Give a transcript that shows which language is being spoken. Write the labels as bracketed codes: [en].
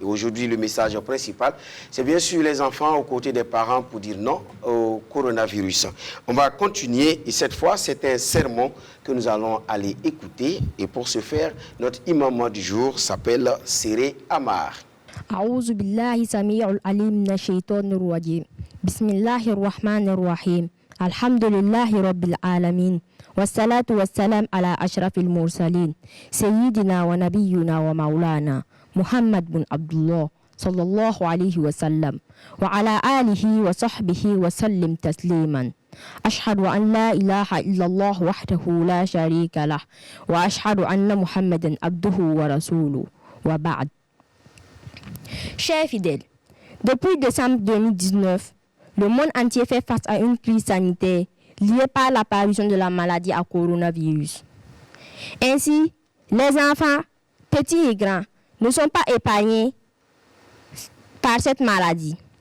[fr] Et aujourd'hui, le message principal, c'est bien sûr les enfants aux côtés des parents pour dire non au coronavirus. On va continuer et cette fois, c'est un sermon que nous allons aller écouter. Et pour ce faire, notre imam du jour s'appelle Séré Amar. [ar] أعوذ بالله سميع العليم من الشيطان الرجيم بسم الله الرحمن الرحيم الحمد لله رب العالمين والصلاة والسلام على أشرف المرسلين سيدنا ونبينا ومولانا محمد بن عبد الله صلى الله عليه وسلم وعلى آله وصحبه وسلم تسليما أشهد أن لا إله إلا الله وحده لا شريك له وأشهد أن محمدا عبده ورسوله وبعد. [fr] Chers fidèles, depuis décembre 2019, le monde entier fait face à une crise sanitaire liée par l'apparition de la maladie à coronavirus. Ainsi, les enfants, petits et grands, ne sont pas épargnés par cette maladie.